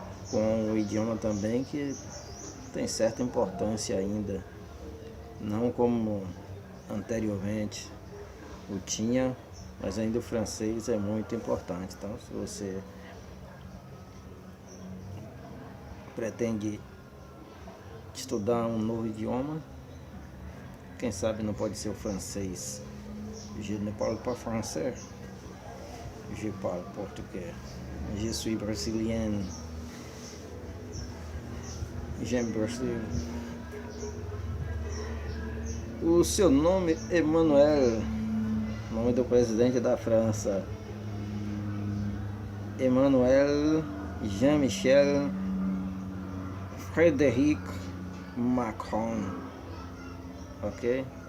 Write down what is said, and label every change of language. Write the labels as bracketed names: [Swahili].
[Portuguese] Com o idioma também que tem certa importância ainda, não como anteriormente o tinha, mas ainda o francês é muito importante. Então, se você pretende estudar um novo idioma, quem sabe não pode ser o francês. [French] Je ne parle pas français, je parle português. Je suis brésilien, j'aime Brasil. [Portuguese] O seu nome é Emmanuel, nome do presidente da França, Emmanuel Jean-Michel Frédéric Macron, ok?